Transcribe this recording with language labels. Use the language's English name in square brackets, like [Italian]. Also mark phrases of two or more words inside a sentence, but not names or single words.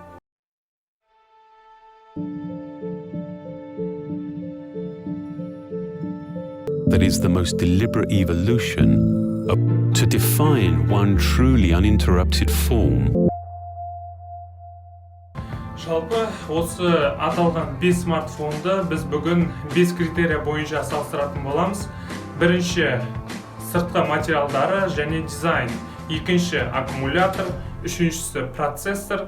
[English] That is the most deliberate evolution to define one truly uninterrupted form. [Kazakh] Жалпы, осы аталған 5 смартфонды біз бүгін 5 критерия бойынша салыстыратын боламыз. Бірінші, сыртқы материалдары және дизайн. Екінші, аккумулятор. Үшіншісі, процессор.